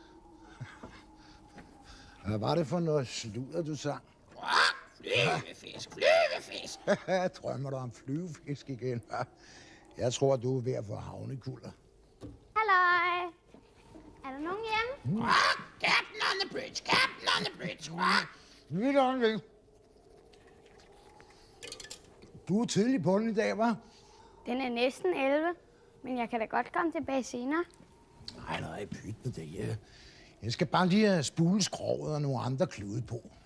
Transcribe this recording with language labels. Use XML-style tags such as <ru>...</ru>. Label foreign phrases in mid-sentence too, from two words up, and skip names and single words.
<da>Hvad var det for noget sludder, du sang? Flyvefisk, flyvefisk. Drømmer du om flyvefisk igen? Jeg tror, du er ved at få havnekulder. Halløj. Er der nogen hjemme?</da> <en>Captain on the bridge, captain on the bridge.</en> <da>Lige øjeblik. Du er tidlig på den i dag, hva'? Den er næsten 11, men jeg kan da godt komme tilbage senere. Nej, pyt med det. Jeg skal bare lige have spule skroget og nogle andre klude på.</da>